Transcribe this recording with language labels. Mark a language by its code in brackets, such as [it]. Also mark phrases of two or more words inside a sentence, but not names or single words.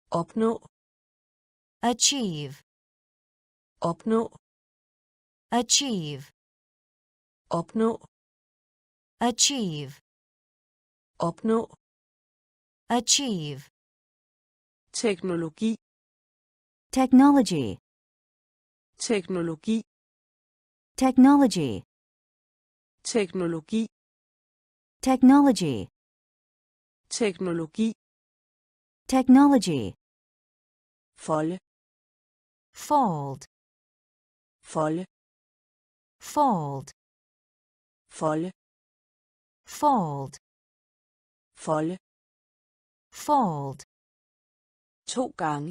[da] opnå, [en] achieve, [da] opnå, [en] achieve, [da] opnå, [en] achieve, [da] opnå, [en] achieve, [da] teknologi, [en] technology, [da] teknologi, [en] technology, [da] teknologi, [en] technology, [da] teknologi, [en] technology, [da] folde, [en] fold, [da] folde, [en] fold, [da] folde, [en] fold, [da] folde, [en] fold, [da] 2 gange,